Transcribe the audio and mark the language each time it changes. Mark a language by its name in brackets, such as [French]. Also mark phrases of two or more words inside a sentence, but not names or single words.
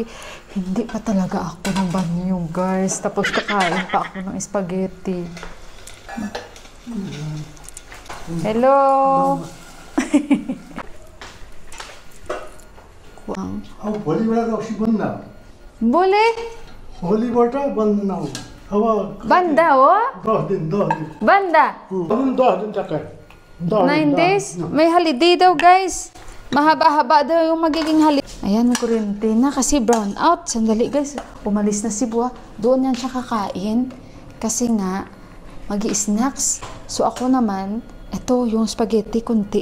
[Filipino] Hindi pa talaga ako ng banyo, guys. Tapos kakain pa ako ng spaghetti. [English] Hello! Boleh? [Nepali] होलीबाट बन्द नहो अब [Filipino] Banda, oh? [Nepali] 10 दिन [Filipino] Banda? [Hindi] 10 दिन तक है [English] 9 days? [Filipino] May holiday daw, guys. Mahaba-haba daw yung magiging holiday. Ayan, may kuryente na kasi [English] brown out. [Filipino] Sandali, guys. Umalis na si Buwa. Doon yan siya kakain. Kasi nga, mag-i-snacks. So, ako naman, eto, yung spaghetti kunti.